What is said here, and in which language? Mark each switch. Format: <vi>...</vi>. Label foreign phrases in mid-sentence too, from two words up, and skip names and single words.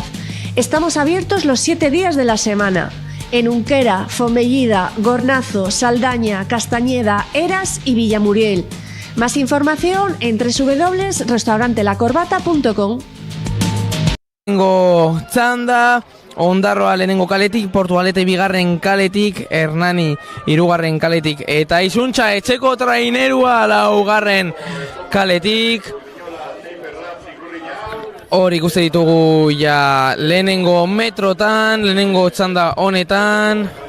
<es>Estamos abiertos los 7 días de la semana. En Unquera, Fomellida, Gornazo, Saldaña, Castañeda, Eras y Villamuriel. Más información en www.restaurantelacorbata.com.</es> <eu>Tengo txanda, Ondarroa lehenengo kaletik, Portugalete bigarren kaletik, Hernani 3. kaletik, eta Izuntza etxeko trainerua 4. kaletik. Hor ikuste ditugu ja lehenengo metrotan, lehenengo txanda honetan.</eu>